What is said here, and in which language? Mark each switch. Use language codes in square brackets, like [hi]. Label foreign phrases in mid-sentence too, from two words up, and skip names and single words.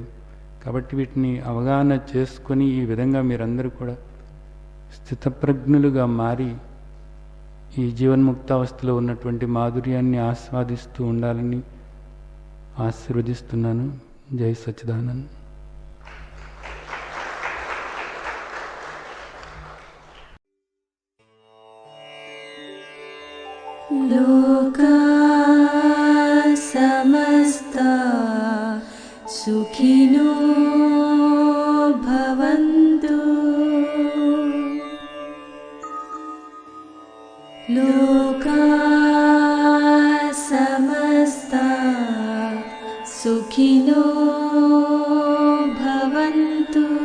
[te] కాబట్టి వీటిని అవగాహన చేసుకొని ఈ విధంగా మీరందరూ కూడా స్థితప్రజ్ఞులుగా మారి ఈ జీవన్ముక్తావస్థలో ఉన్నటువంటి మాధుర్యాన్ని ఆస్వాదిస్తూ ఉండాలని ఆశీర్వదిస్తున్నాను. జై సచ్చిదానంద్. [sa] लोका समस्ता सुखिनो भवन्तु। लोका समस्ता सुखिनो भवन्तु।